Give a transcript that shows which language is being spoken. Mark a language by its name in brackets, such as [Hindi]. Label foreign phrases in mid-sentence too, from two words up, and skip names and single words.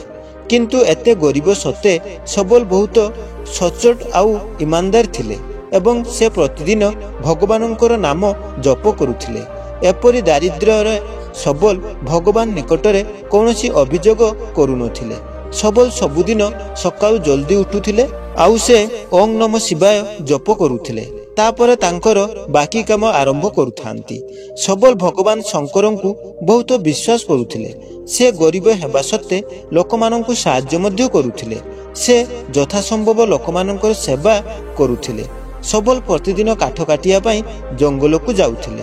[Odia] କିନ୍ତୁ ଏତେ ଗରିବ ସତ୍ତ୍ୱେ ସବଳ ବହୁତ ସଚ୍ଚୋଟ ଆଉ ଇମାନଦାର ଥିଲେ ଏବଂ ସେ ପ୍ରତିଦିନ ଭଗବାନଙ୍କର ନାମ ଜପ କରୁଥିଲେ। ଏପରି ଦାରିଦ୍ର୍ୟ ସବଳ ଭଗବାନ ନିକଟରେ କୌଣସି ଅଭିଯୋଗ କରୁନଥିଲେ। ସବଳ ସବୁଦିନ ସକାଳୁ ଜଲ୍ଦି ଉଠୁଥିଲେ ଆଉ ସେ [Sanskrit] ओं नम शिवाय [Odia] ଜପ କରୁଥିଲେ। ତାପର ତାଙ୍କର ବାକି କାମ ଆରମ୍ଭ କରୁଥାନ୍ତି। ସବଳ ଭଗବାନ ଶଙ୍କର କୁ ବହୁତ ବିଶ୍ୱାସ କରୁଥିଲେ। ସେ ଗରିବ ହେବା ସତ୍ତ୍ୱେ ଲୋକମାନଙ୍କୁ ସାହାଯ୍ୟ ମଧ୍ୟ କରୁଥିଲେ। ସେ ଯଥାସମ୍ଭବ ଲୋକମାନଙ୍କର ସେବା କରୁଥିଲେ। ସବଳ ପ୍ରତିଦିନ କାଠ କାଟିବା ପାଇଁ ଜଙ୍ଗଲ କୁ ଯାଉଥିଲେ।